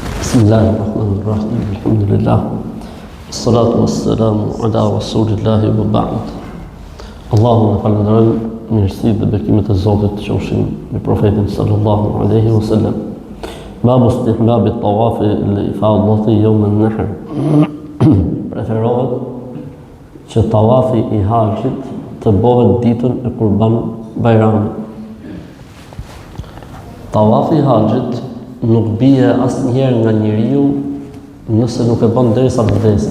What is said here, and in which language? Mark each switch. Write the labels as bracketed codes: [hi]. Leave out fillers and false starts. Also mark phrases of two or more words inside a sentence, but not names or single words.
[ar] بسم الله الرحمن الرحيم. Alhamdulillah. الصلاة والسلام على رسول الله وبعد. [sq] Allahun e falenderojmë, mirësitë dhe bekimet e Zotit të qofshin me profetin [ar] صلى الله عليه وسلم. باب استحباب الطواف لإفاضة يوم النحر. [sq] Preferohet që tawafi i haxhit të bëhet ditën e Kurban Bayramit. Tawafi i haxhit nuk bie asnjëherë nga njeriu nëse nuk e bën derisa të vdesë.